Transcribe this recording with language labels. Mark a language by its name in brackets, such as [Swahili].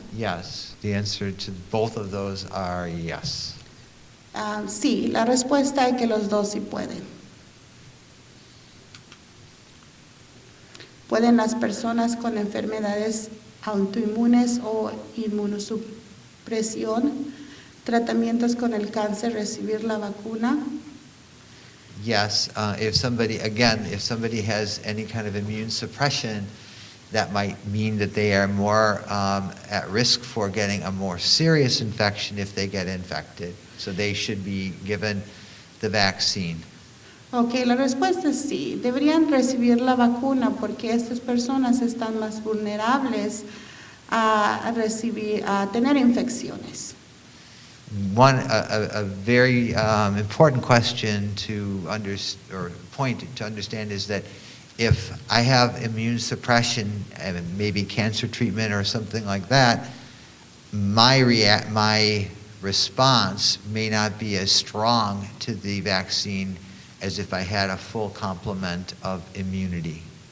[English] Yes, the answer to both of those are yes. [Spanish] Sí, la respuesta es que los dos sí pueden. ¿Pueden las personas con enfermedades autoinmunes o inmunosupresión, tratamientos con el cáncer, recibir la vacuna? [English] Yes, if somebody has any kind of immune suppression, that might mean that they are more at risk for getting a more serious infection if they get infected. So they should be given the vaccine. [Spanish] Ok, la respuesta es sí. Deberían recibir la vacuna porque estas personas están más vulnerables a tener infecciones. [English] A very important question to understand is that if I have immune suppression and maybe cancer treatment or something like that, my response may not be as strong to the vaccine as if I had a full complement of immunity.